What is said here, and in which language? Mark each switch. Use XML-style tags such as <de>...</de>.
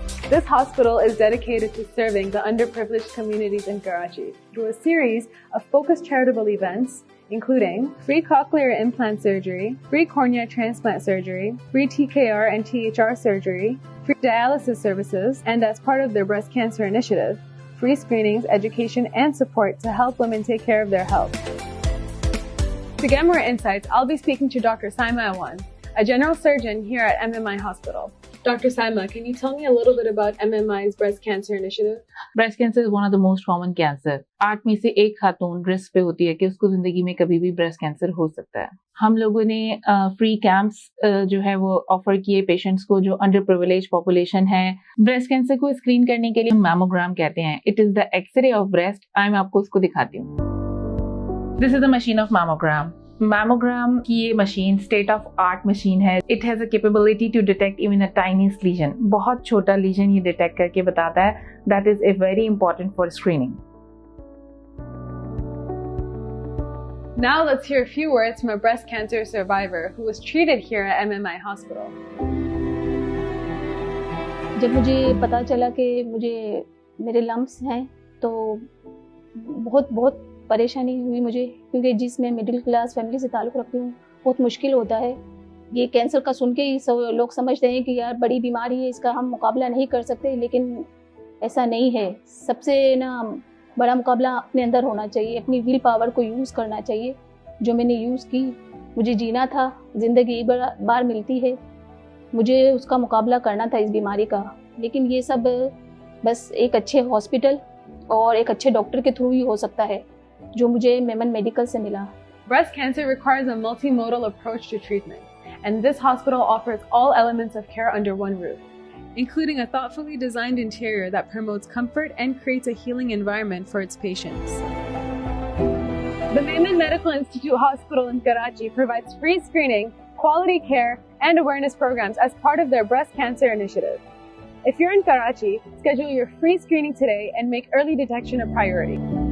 <en>This hospital is dedicated to serving the underprivileged communities in Karachi through a series of focused charitable events, including free cochlear implant surgery, free cornea transplant surgery, free TKR and THR surgery, free dialysis services, and as part of their breast cancer initiative, free screenings, education, and support to help women take care of their health. To get more insights, I'll be speaking to Dr. Saima Awan, a general surgeon here at MMI Hospital. Dr. Saima, can you tell me a little bit about MMI's breast cancer initiative? Breast cancer is one of the most common cancer.</en> <hi>8 में से 1 खातून risk पे होती है कि उसको जिंदगी में कभी भी ब्रेस्ट कैंसर हो सकता है। हम लोगों ने फ्री कैंप्स जो है वो ऑफर किए पेशेंट्स को जो अंडर प्रिविलेज पॉपुलेशन है। ब्रेस्ट कैंसर को स्क्रीन करने के लिए मैमोग्राम कहते हैं।</hi> <en>It is the x ray of breast.</en> <hi>मैं आपको उसको दिखाती हूँ।</hi> <en>This is the machine of mammogram.</en> <hi>Mammogram की ये machine state of art machine है।</hi> <en>It has a capability to detect even a tiniest lesion.</en> <hi>बहुत छोटा लीजन ये डिटेक्ट करके बताता है।</hi> <en>That is a very important for screening. Now let's hear a few words from a breast cancer survivor who was treated here at MMI Hospital.</en> <hi>जब मुझे पता चला कि मुझे मेरे लम्प्स हैं तो बहुत परेशानी हुई मुझे, क्योंकि जिस मैं मिडिल क्लास फैमिली से ताल्लुक़ रखती हूँ बहुत मुश्किल होता है। ये कैंसर का सुन के ही सब लोग समझते हैं कि यार बड़ी बीमारी है, इसका हम मुकाबला नहीं कर सकते, लेकिन ऐसा नहीं है। सबसे बड़ा मुकाबला अपने अंदर होना चाहिए, अपनी विल पावर को यूज़ करना चाहिए, जो मैंने यूज़ की। मुझे जीना था, ज़िंदगी एक बार मिलती है, मुझे उसका मुकाबला करना था इस बीमारी का। लेकिन ये सब बस एक अच्छे हॉस्पिटल और एक अच्छे डॉक्टर के थ्रू ही हो सकता है, जो मुझे मेमन मेडिकल से मिला।</hi> <en>Breast cancer requires a multimodal approach to treatment, and this hospital offers all elements of care under one roof, including a thoughtfully designed interior that promotes comfort and creates a healing environment for its patients. The Mehman Medical Institute Hospital in Karachi provides free screening, quality care, and awareness programs as part of their breast cancer initiative. If you're in Karachi, schedule your free screening today and make early detection a priority.</en>